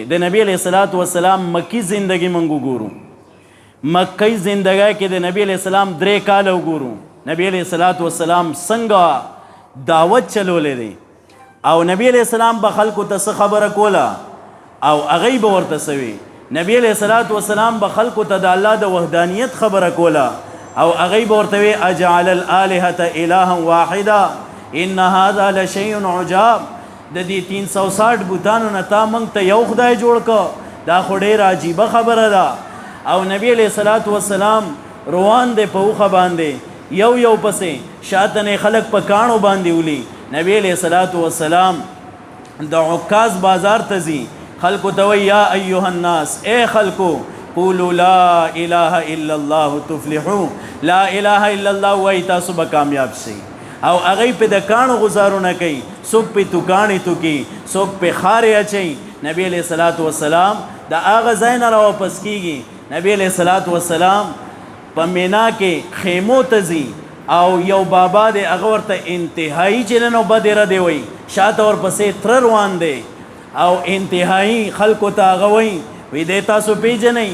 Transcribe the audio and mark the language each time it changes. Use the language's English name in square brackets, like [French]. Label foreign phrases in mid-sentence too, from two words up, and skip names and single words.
[Pashto] د نبی [Arabic] علیه الصلاة والسلام [Pashto] مکی زندگی منګ وګورو، مکی زندگی کې د نبی [Arabic] علیه السلام [Pashto] 3 کاله وګورو نبی [Arabic] علیه الصلاة والسلام [Pashto] څنګه دعوت چلولی دی. او نبی [Arabic] علیه السلام [Pashto] به خلکو ته څه خبره کوله او هغوی به ورته څه وي. نبی [Arabic] علیه الصلاة والسلام [Pashto] به خلکو ته د الله د وحدانیت خبره کوله او هغوی به ورته وي [Arabic] اجعل الآلهة الها واحدا ان هذا لشیء عجاب. [Pashto] د دې 360 بوتانو نه تا موږ ته یو خدای جوړ که، دا خو ډېره عجیبه خبره ده. او نبی [Arabic] علیه الصلاة والسلام [Pashto] روان دی په اوښه باندې، یو پسې شاته نه خلک په کاڼو باندې ولي. نبی [Arabic] علیه الصلاة والسلام [Pashto] د عکاز بازار ته ځي، خلکو ته وایي [Arabic] یا ایها الناس، [Pashto] اے خلکو [Arabic] قولوا لا اله الا الله تفلحوا، لا اله الا الله [Pashto] وایي تاسو به کامیاب شئ. او هغوی پې د کاڼو غزارونه کوي، څوک پې توکاڼې توکي، څوک پې خارې اچوي. نبی [Arabic] علیه الصلاة والسلام [Pashto] د هغه ځای نه راواپس کېږي. نبی [Arabic] علیه الصلاة والسلام [Pashto] په مینا کې خیمو ته ځي او یو بابا دی هغه ورته انتهایی چې نن بد ارادې وایي، شاته ورپسې تره روان دی او انتهایی خلکو ته هغه وایي دی تاسو پیژنئ؟